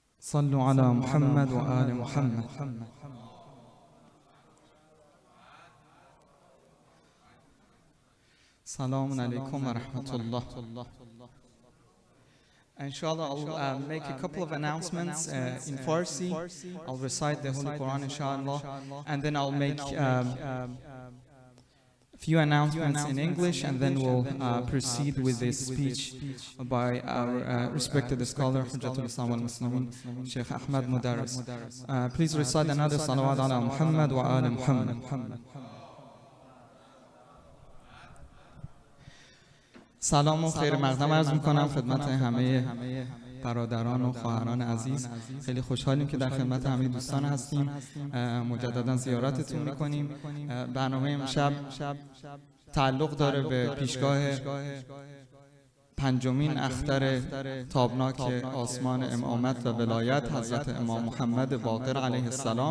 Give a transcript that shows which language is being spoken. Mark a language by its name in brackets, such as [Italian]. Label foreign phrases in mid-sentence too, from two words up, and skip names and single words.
[Arabic] صلوا على محمد و آل محمد. Assalamu alaikum wa rahmatullah. [English] Inshallah, I'll make a couple of announcements in Farsi. I'll recite the Holy Quran, inshallah, and then I'll make a few announcements in English, and then we'll proceed with this speech by our respected scholar, [Arabic] حجة الإسلام والمسلمين, [English] Sheikh Ahmad Mudarris. Please recite another [Arabic] صلوات على محمد وعلى محمد. [Persian] سلام و خیر مقدم عرض میکنم خدمت همه برادران و خواهران عزیز. خیلی خوشحالیم که در خدمت همه دوستان هستیم. مجددا زیارتتون میکنیم. برنامه امشب تعلق داره به پیشگاه پنجمین اختر تابناک آسمان امامت و ولایت حضرت امام محمد باقر [Arabic] علیه السلام.